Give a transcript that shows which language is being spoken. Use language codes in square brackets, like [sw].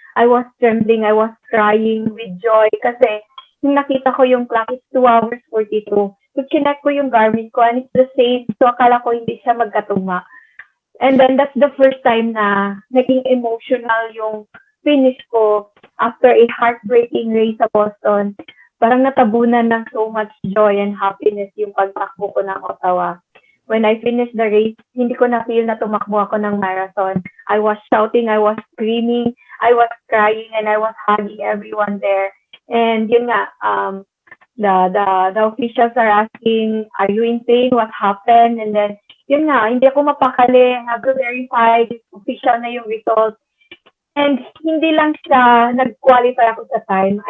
[en] I was trembling, I was crying with joy [tl] kasi yung nakita ko yung [en] clock, it's 2 hours 42. So, connect ko yung Garmin ko and it's the same. [tl] So, akala ko hindi siya magkatugma. [en] And then, that's the first time [tl] na naging [en] emotional yung finish ko after a heartbreaking race sa Boston. [tl] Parang natabunan ng [en] so much joy and happiness [tl] yung pagtakbo ko ng Ottawa. [en] When I finished the race, [tl] hindi ko na-feel na tumakbo ako ng marathon. [en] I was shouting, I was screaming, I was crying, and I was hugging everyone there. And yun nga, the officials are asking, are you in pain? What happened? And then, [tl] yun nga, hindi ako mapakali. [en] I have to verify, official na yung result. [tl] And hindi lang siya, nag-qualify ako sa time.